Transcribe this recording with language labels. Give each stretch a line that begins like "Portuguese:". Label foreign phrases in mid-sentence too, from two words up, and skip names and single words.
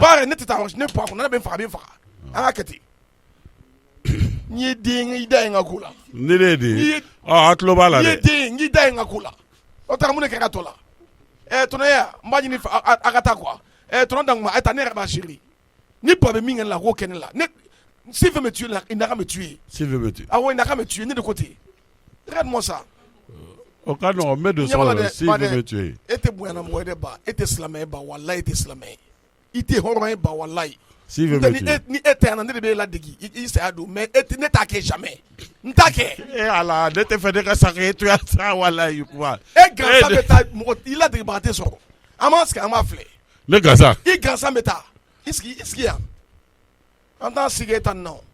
Bambara: baara ne tɛ taa ne pa kɔnɔ ne bɛ n faga a bɛ n faga an ka kɛ ten n ye den i da ye n ka ko la ne de ye den a tulo b'a la dɛ n ye den n y'i da ye n ka ko la o taara mun de kɛ ka to la tɔnɔya n b'a ɲini a ka taa quoi tɔnɔ Dankuma a ta ne yɛrɛ b'a chéri ni ba bɛ min kɛ ne la k'o kɛ ne la
French: si veut me tuer il n'a qu'à me tuer si veut me tuer ah ouais il n'a qu'à me tuer ne de côté regarde-moi ça
Bambara: o ka nɔgɔn n bɛ don so la
French: si veut me tuer
Bambara: e tɛ bonya mɔgɔ ye dɛ ba e tɛ silamɛ ye ba walayi e tɛ silamɛ ye i tɛ hɔrɔn ye ba walayi
French: si veut me tuer
Bambara: ni e tɛ yan ne de b'e ladegi i saya don mais ne t'a kɛ jamais n t'a kɛ ala ne tɛ fɛ ne ka sa k'e to yan sa walayi kuwa e gansan bɛ taa mɔgɔ i ladegebaga tɛ sɔrɔ an b'a sigi an b'a filɛ ne gansan i gansan bɛ taa i sigi yan an t'an sigi e ta nin na